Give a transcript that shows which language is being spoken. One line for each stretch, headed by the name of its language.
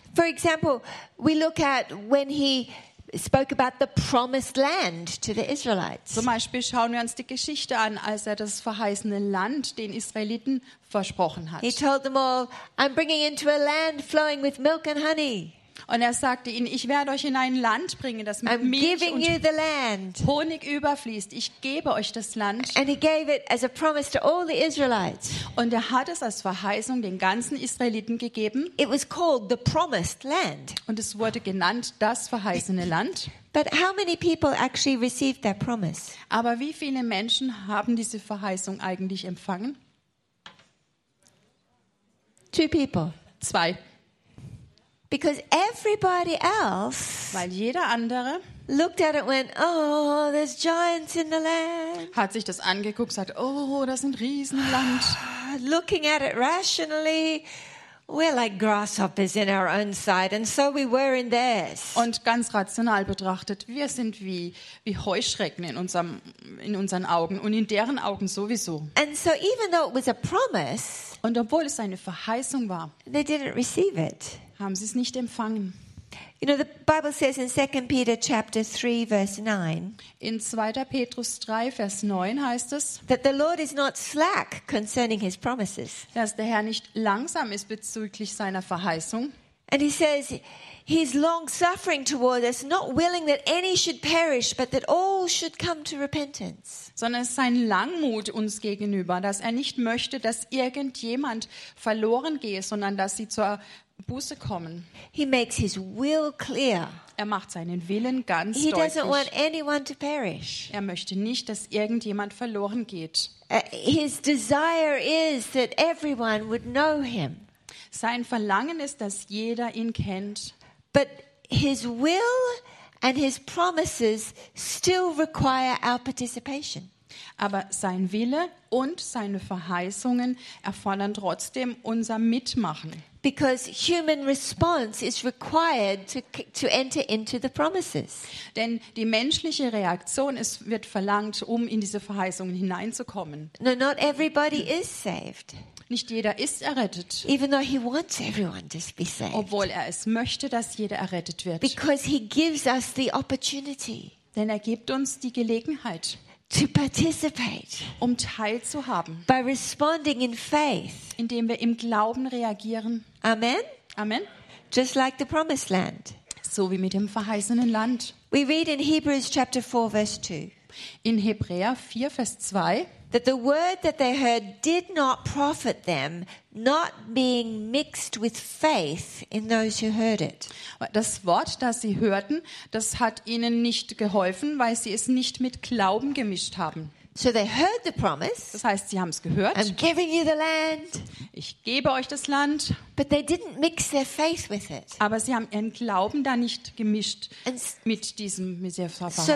English: For example, we look at when he spoke about the promised land to the Israelites.
German: Zum Beispiel schauen wir uns die Geschichte an, als er das verheißene Land den Israeliten versprochen hat.
English: He told them all, I'm bringing into a land flowing with milk and honey.
German: Und er sagte ihnen, ich werde euch in ein Land bringen, das mit Milch und Honig überfließt. Ich gebe euch das Land.
English: And he gave it as a promise to all the Israelites.
German: Und er hat es als Verheißung den ganzen Israeliten gegeben.
English: It was called the promised land.
German: Und es wurde genannt das verheißene Land.
English: But how many people actually received that promise?
German: Aber wie viele Menschen haben diese Verheißung eigentlich empfangen?
English: Two people.
German: Zwei.
English: Because everybody else,
German: weil jeder andere,
English: looked at it and went, oh, there's giants in the land.
German: Hat sich das angeguckt, sagt, oh, das sind Riesen im Land.
English: Looking at it rationally, we're like grasshoppers in our own sight, and so we were in theirs.
German: Und ganz rational betrachtet, wir sind wie Heuschrecken in unseren Augen und in deren Augen sowieso.
English: And so even though it was a promise,
German: und obwohl es eine Verheißung war,
English: they didn't receive it.
German: Haben sie es nicht empfangen.
English: You know, the Bible says in 2 Peter chapter 3 verse 9.
German: In 2. Petrus 3 Vers 9 heißt es,
English: that the Lord is not slack concerning his promises.
German: Dass der Herr nicht langsam ist bezüglich seiner Verheißung.
English: And he says he is long suffering toward us, not willing that any should perish, but that all should come to repentance.
German: Sondern es ist sein Langmut uns gegenüber, dass er nicht möchte, dass irgendjemand verloren gehe, sondern dass sie zur Buße kommen.
English: He makes his will clear.
German: Er macht seinen Willen ganz
English: he
German: deutlich.
English: Doesn't want anyone to perish.
German: Er möchte nicht, dass irgendjemand verloren geht.
English: His desire is that everyone would know him.
German: Sein Verlangen ist, dass jeder ihn kennt.
English: But his will and his promises still require our participation.
German: Aber sein Wille und seine Verheißungen erfordern trotzdem unser Mitmachen.
English: Because human response is required to enter into the promises.
German: Denn die menschliche Reaktion wird verlangt, um in diese Verheißungen hineinzukommen.
English: No, not everybody is saved.
German: Nicht jeder ist errettet.
English: Even though he wants everyone to be saved.
German: Obwohl er es möchte, dass jeder errettet wird.
English: Because he gives us the opportunity.
German: Denn er gibt uns die Gelegenheit.
English: To participate,
German: um teilzuhaben,
English: by responding in faith,
German: indem wir im Glauben reagieren.
English: Amen.
German: Amen.
English: Just like the promised land.
German: So wie mit dem verheißenen Land.
English: We read in Hebrews chapter 4 verse 2.
German: In Hebräer 4 Vers 2.
English: That the word that they heard did not profit them, not being mixed with faith in those who heard it.
German: Das Wort, das sie hörten, das hat ihnen nicht geholfen, weil sie es nicht mit Glauben gemischt haben.
English: So they heard the promise.
German: Das heißt, sie haben es gehört.
English: I'm giving you the land.
German: Ich gebe euch das Land.
English: But they didn't mix their faith with it.
German: Aber sie haben ihren Glauben da nicht gemischt mit diesem Verheißung.